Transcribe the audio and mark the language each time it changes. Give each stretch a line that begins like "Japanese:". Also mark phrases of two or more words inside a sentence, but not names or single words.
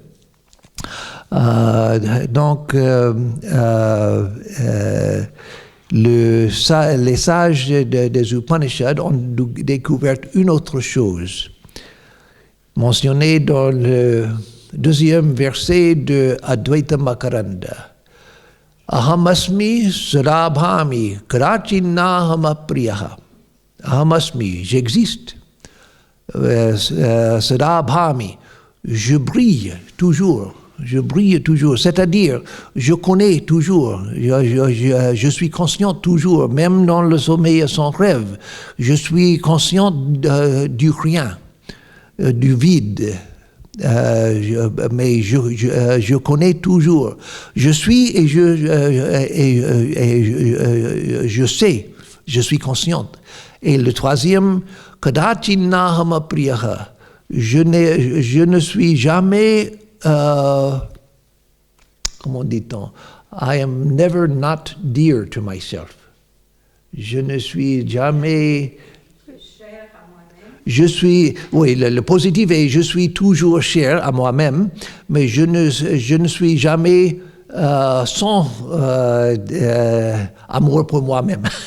French: Les sages des Upanishads ont découvert une autre chose, mentionnée dans le deuxième verset de Advaita Makaranda.
Sanskrit: Ahamasmi sarabhami krachinahamapriyaha.
French: Ahamasmi, j'existe. Sarabhami, je brille toujours. Je brille toujours, c'est-à-dire je connais toujours, je suis conscient toujours, même dans le sommeil et sans rêve. Je suis conscient du rien, du vide. Mais je connais toujours. Je suis et je sais, je suis consciente. Et le troisième, kadachinahamapriyaha, je ne suis jamais, comment dit-on,
English: I am never not dear to myself.
French: Je ne suis jamais... Je suis, oui, le positif est je suis toujours cher à moi-même, mais je ne suis jamais sans amour pour moi-même.